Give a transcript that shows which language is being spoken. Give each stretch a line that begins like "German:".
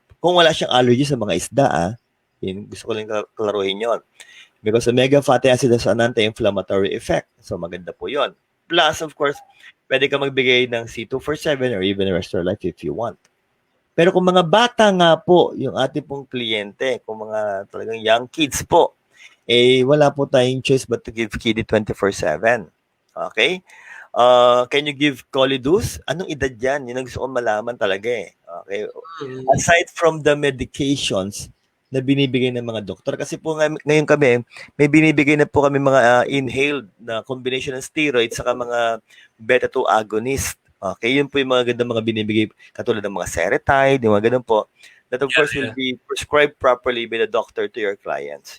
Filipino: Kung wala siyang allergy sa mga isda, gusto ko lang klaruhin yon.
English: Because omega fatty acid has an anti-inflammatory effect.
Filipino: So maganda po yon.
English: Plus, of course,
Filipino: pwede ka magbigay ng C247 or even Restore Life
English: if you want.
Filipino: Pero kung mga bata nga po, yung ating pong kliyente, kung mga talagang young kids po, wala po tayong choice
English: but to give
Filipino: Kidney 24/7. Okay?
English: Can you give Colidus?
Filipino: Anong edad yan? Yun ang gusto ko malaman talaga Okay?
English: Aside from the medications
Filipino: na binibigay ng mga doktor, kasi po ngayon kami, may binibigay na po kami mga inhaled na combination ng steroids saka mga beta-2 agonist. Okay, yun po yung mga ganda mga binibigay katulad ng mga Seretide, yung mga ganun po.
English: That of course will be prescribed properly by the doctor to your clients.